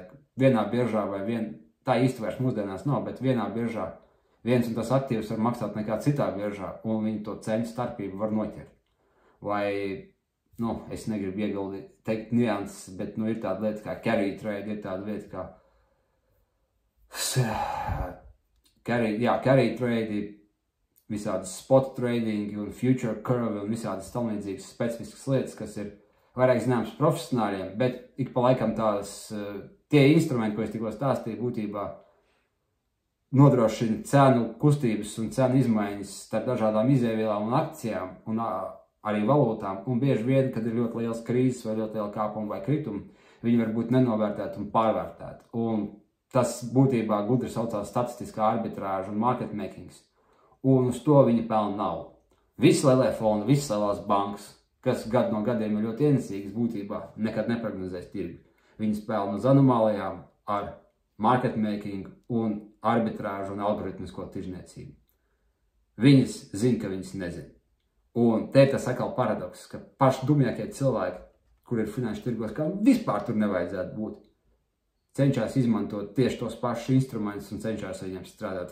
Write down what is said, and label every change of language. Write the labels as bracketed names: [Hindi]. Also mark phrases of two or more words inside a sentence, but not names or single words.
[Latvian] Vienā biržā vai tā īsti vairs mūsdienās nav, bet vienā biržā viens un tas aktīvs var maksāt nekā citā biržā, un viņi to cenu starpību var noķert. Vai, es negribu teikt nianses, bet ir tāda lieta kā [English] carry trade, [Latvian] ir tāda lieta kā [English] carry trade, [Latvian] visādas [English] spot trading [Latvian] un [English] future curve [Latvian] un visādas tamlīdzīgas specifiskas lietas, kas ir vairāk zināmas profesionāļiem, bet ik pa laikam tie instrumenti, ko es tikko stāstīju, būtībā nodrošina cenu kustības un cenu izmaiņas starp dažādām izēvielām un akcijām un arī valūtām, un bieži vien, kad ir ļoti liels krīzes vai ļoti liela kāpuma vai krituma, viņi var būt nenovērtēti un pārvērtēti. Un tas būtībā gudri saucās statistiskā arbitrāža un [English] market makings, [Latvian] un uz to viņi pelna naudu. Visi lielie fondi, visas lielās bankas, kas gadu no gadiem ir ļoti ienesīgas, būtībā nekad neprognozēs tirgu. Viņas pelna uz anomālijām ar [English] market making [Latvian] un arbitrāžu un algoritmisko tirzniecību. Viņas zina, ka viņas nezina. Un te ir tas atkal paradoks, ka paši dumjākie cilvēki, kur ir finanšu tirgos, kā vispār tur nevajadzētu būt, cenšas izmantot tieši tos pašus instrumentus un cenšas viņiem strādāt.